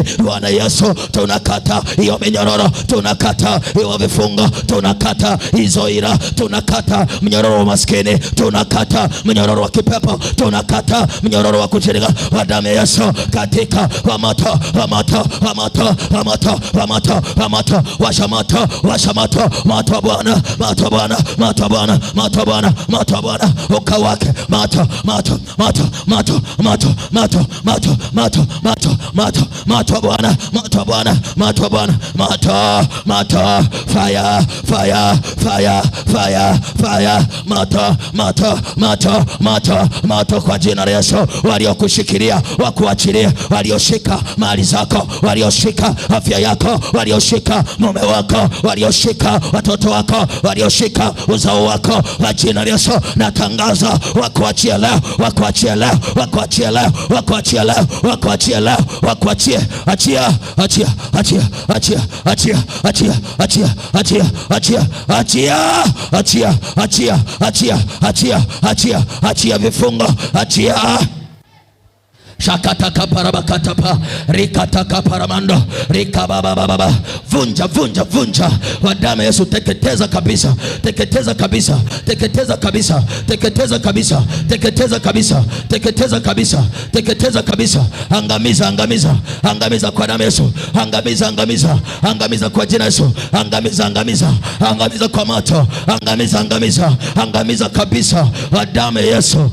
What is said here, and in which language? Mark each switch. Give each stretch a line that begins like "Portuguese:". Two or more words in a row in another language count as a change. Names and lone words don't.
Swahili: Bwana Yesu, tunakata hiyo minyororo, tunakata hiyo vifungo, tunakata hizo ila, tunakata mnyororo wa maskini, tunakata mnyororo wa kipepo, tunakata mnyororo wa kuchirika wa damu ya Yesu katika wa moto wa moto wa moto wa moto wa moto wa moto washa moto washa moto moto Bwana moto Bwana moto Bwana moto Bwana moto Bwana ukawake moto moto moto moto moto moto moto moto moto moto moto Bwana moto Bwana moto Bwana moto moto
English: fire fire fire fire fire
Swahili: moto moto moto moto moto kwa jina la Yesu. Waliokushikilia wakuachilie, walioshika mali zako, walioshika afya yako, walioshika mume wako, walioshika watoto wako, walioshika uzao wako, kwa jina la Yesu natangaza wakuachie leo, wakuachie leo, wakuachie leo, wakuachie leo, wakuachie leo, wakuachie achia achia achia achia achia achia achia achia achia achia achia achia achia achia achia achia vifungo, achia shakata kaparabakata pa rikata kaparamando rikababa baba vunja vunja vunja kwa damu Yesu. Teketeza kabisa, teketeza kabisa, teketeza kabisa, teketeza kabisa, teketeza kabisa, teketeza kabisa, teketeza kabisa, angamiza angamiza angamiza kwa damu Yesu, angamiza angamiza angamiza kwa jina Yesu, angamiza angamiza angamiza kwa moto, angamiza angamiza angamiza kabisa kwa damu Yesu.